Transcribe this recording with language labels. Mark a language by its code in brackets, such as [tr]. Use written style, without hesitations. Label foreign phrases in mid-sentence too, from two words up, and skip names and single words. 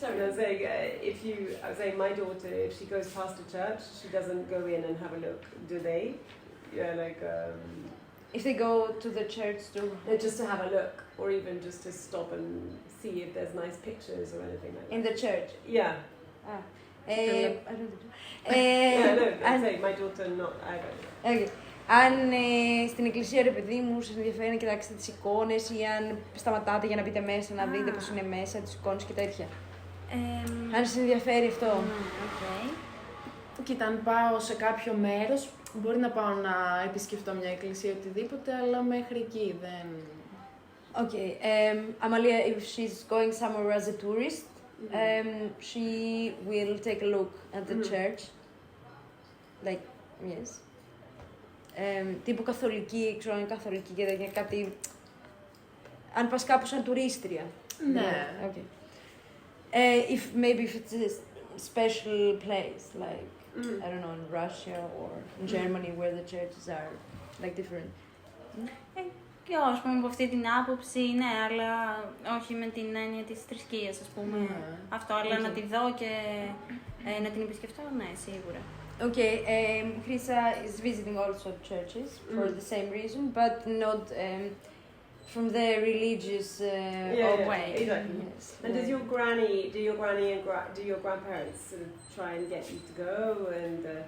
[en] Sorry, I was saying my daughter, if she goes past a church, she doesn't go in and have a look, do they? Yeah, like... If they go to the church just to have a look, or even just to stop and see if there's nice pictures or anything like that. In the church? Yeah. I don't know. Yeah, no, I'm saying my daughter not either. Okay. [el] Αν στην εκκλησία, ρε παιδί μου, σας ενδιαφέρει να κοιτάξετε τις εικόνες ή αν σταματάτε για να μπείτε μέσα, να δείτε πώς είναι μέσα, τις εικόνες και τέτοια. Αν σας ενδιαφέρει αυτό. Okay. Κοίτα, αν πάω σε κάποιο μέρος, μπορεί να πάω να επισκεφτώ μια εκκλησία οτιδήποτε, αλλά μέχρι εκεί δεν... [en] Okay, Amalia, if she's going somewhere as a tourist, she will take a look at the church. Like, yes. [el] Τύπου καθολική, ξέρω αν είναι καθολική και τέτοια, κάτι... Αν πας κάπου σαν τουρίστρια. Ναι. [en] Okay. If it's a special place, like, I don't know, in Russia or in Germany where the churches are, like, different. [el] Και ας πούμε από αυτή την άποψη, ναι, αλλά όχι με την έννοια της θρησκείας, ας πούμε. Αυτό, αλλά να τη δω και να την επισκεφτώ, ναι, σίγουρα. [en] Okay, Crissa is visiting also churches for the same reason, but not from the religious way. Exactly. Yes. And do your granny and do your grandparents sort of try and get you to go and?